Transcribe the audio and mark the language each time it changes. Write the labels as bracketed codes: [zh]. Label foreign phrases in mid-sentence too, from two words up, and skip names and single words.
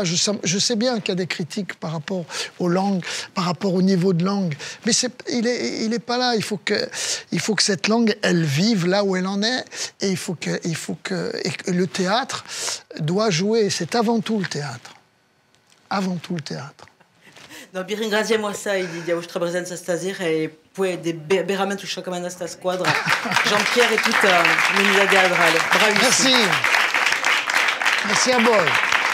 [fr] Je sais bien qu'il y a des critiques par rapport aux langues, par rapport au niveau de langue, mais il est pas là. Il faut que cette langue, elle vive là où elle en est, et et le théâtre doit jouer. C'est avant tout le théâtre. Avant tout le théâtre. [it] No, vi ringraziamo assai di vostra presenza stasera, e poi veramente usciamo da sta squadra. Jean-Pierre e tutta l'unità teatrale. Bravissimo. [fr] Merci. Merci [it] a voi.